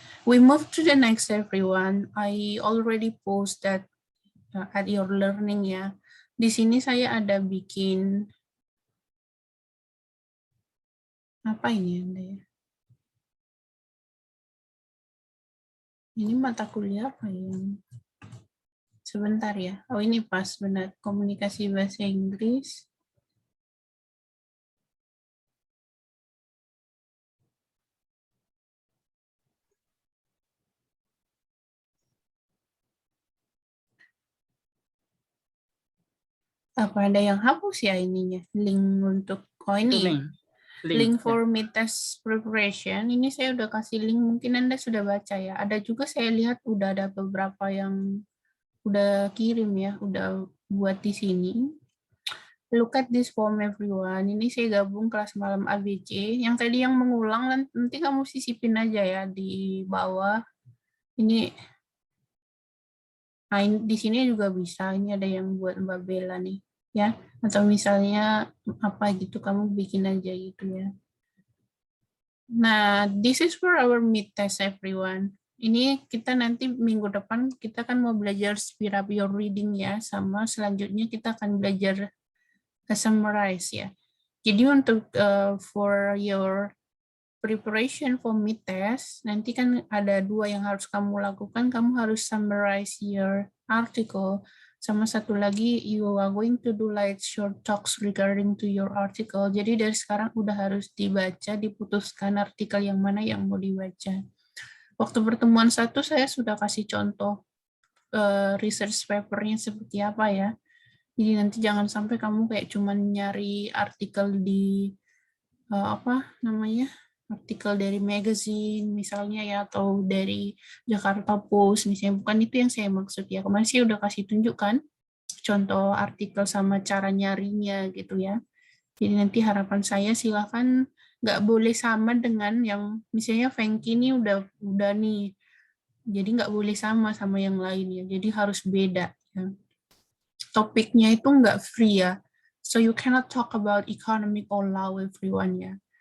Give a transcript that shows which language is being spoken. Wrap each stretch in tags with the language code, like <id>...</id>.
<en>We move to the next, everyone. I already post that at your learning ya.</en> <id>Di sini saya ada bikin apa ini Anda ya? Ini mata kuliah apa yang? Sebentar ya. Oh ini pas benar, komunikasi bahasa Inggris. Apa ada yang hapus ya ininya? Link untuk ini.</id> <en>Link for mid-test preparation.</en> <id>Ini saya udah kasih link, mungkin Anda sudah baca ya. Ada juga saya lihat udah ada beberapa yang udah kirim ya, udah buat di sini.</id> <en>Look at this form everyone.</en> <id>Ini saya gabung kelas malam ABC. Yang tadi yang mengulang nanti kamu sisipin aja ya di bawah. Ini nah, di sini juga bisa. Ini ada yang buat Mbak Bella nih. Ya, atau misalnya apa gitu kamu bikin aja gitu ya.</id> <en>Nah, this is for our mid test everyone.</en> <id>Ini kita nanti minggu depan kita kan mau belajar</id> <en>speed up your reading</en> <id>ya, sama selanjutnya kita akan belajar summarize ya. Jadi untuk</id> <en>for your preparation for mid test,</en> <id>nanti kan ada 2 yang harus kamu lakukan. Kamu harus</id> <en>summarize your article.</en> <id>Sama satu lagi,</id> <en>you are going to do like short talks regarding to your article.</en> <id>Jadi dari sekarang udah harus dibaca, diputuskan artikel yang mana yang mau dibaca. Waktu pertemuan 1 saya sudah kasih contoh research papernya seperti apa ya. Jadi nanti jangan sampai kamu kayak cuman nyari artikel di artikel dari magazine misalnya ya, atau dari Jakarta Post misalnya. Bukan itu yang saya maksud ya. Kemarin saya udah kasih tunjukkan contoh artikel sama cara nyarinya gitu ya. Jadi nanti harapan saya silakan nggak boleh sama dengan yang misalnya Fengki ini udah nih. Jadi nggak boleh sama yang lain ya. Jadi harus beda ya. Topiknya itu nggak free ya.</id> <en>So you cannot talk about economic or law everyone ya.</en>